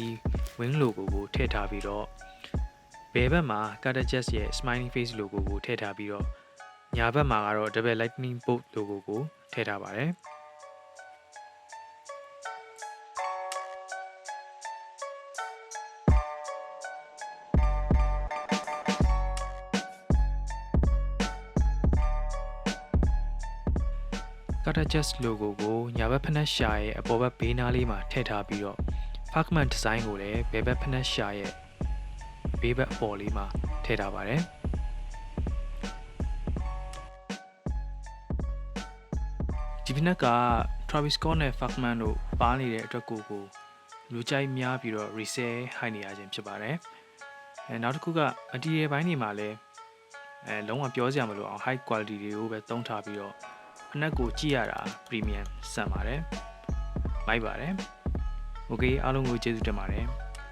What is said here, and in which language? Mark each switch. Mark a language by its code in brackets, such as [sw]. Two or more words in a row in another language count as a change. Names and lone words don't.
[en] wing logo [my] ကိုထည့်ထားပြီးတော့ဘယ်ဘက်မှာ Carter Chess ရဲ့ [en] smiley face logo [my] ကိုထည့်ထားပြီးတော့ညာဘက်မှာကတော့ [en] double lightning bolt logo [my] ကိုထည့်ထားပါတယ် Carter Chess logo ကိုညာဘက်ဖနက်ရှာရဲ့အပေါ်ဘက်ဘေးနားလေးမှာထည့်ထားပြီးတော့ Fragment design ကိုလည်းဘယ်ဘက်ဖနက်ရှာရဲ့ဘေးဘက်အပေါ်လေးမှာထည့်ထားပါတယ် ဒီဖိနက်က Travis Scott နဲ့ Fragment တို့ပါနေတဲ့အတွက်ကိုလူကြိုက်များပြီးတော့ [en] resale high [my] နေရခြင်းဖြစ်ပါတယ်နောက်တစ်ခုက material ဘိုင်းတွေမှာလည်းလုံးဝပြောစရာမလိုအောင် [en] high quality [my] တွေကိုပဲသုံးထားပြီးတော့ဖိနက်ကိုကြည့်ရတာ premium ဆန်ပါတယ်မိုက်ပါတယ် okay အားလုံးကိုကျေးဇူးတင်ပါတယ်